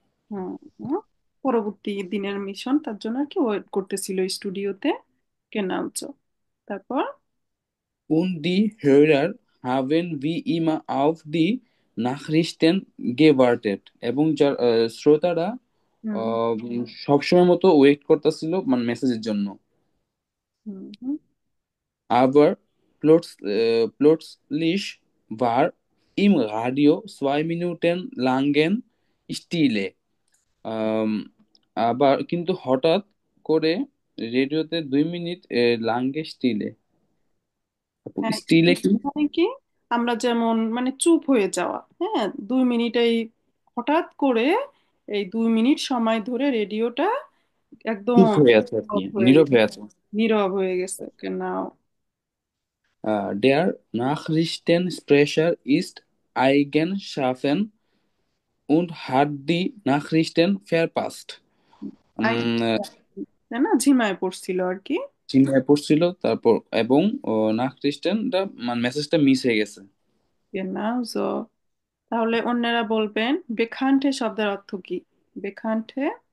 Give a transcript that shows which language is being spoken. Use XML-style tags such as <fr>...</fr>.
<bn>হুম হুম, পরবর্তী দিনের মিশন তার জন্য আর কি ওয়েট করতেছিল স্টুডিওতে, কেনালচো। তারপর</bn> <de>Und die Hörer haben wie immer auf die Nachrichten gewartet</de> <bn>এবং শ্রোতারা হুম সবসময় মতো ওয়েট করতেছিল মানে মেসেজের জন্য। হুম হুম</bn> <de>Aber plötzlich war Im Radio 2 Minuten langen Stille.</de> <bn>আম, আবার কিন্তু হঠাৎ করে রেডিওতে 2 মিনিট লাঙ্গে স্টিলে। আপু হ্যাঁ, স্টিলে কি? মানে কি আমরা যেমন মানে চুপ হয়ে যাওয়া, হ্যাঁ 2 মিনিট এই হঠাৎ করে এই 2 মিনিট সময় ধরে রেডিওটা একদম চুপ হয়ে আছে আর কি, off হয়ে নীরব গেছে, হয়ে আছে। নীরব হয়ে গেছে কেনাও।</bn> <de>Der Nachrichtensprecher ist eingeschlafen und hat die Nachrichten verpasst. উম,</de> <bn>তাই না, ঝিমায় পড়ছিল আর কি। চিন্তায় পড়ছিল তারপর এবং নাখরিস্টেনটা মানে মেসেজটা মিস হয়ে গেছে। কেনাও জো। তাহলে অন্যরা বলবেন বেখান্তে শব্দের অর্থ কি? বেখান্তে</bn>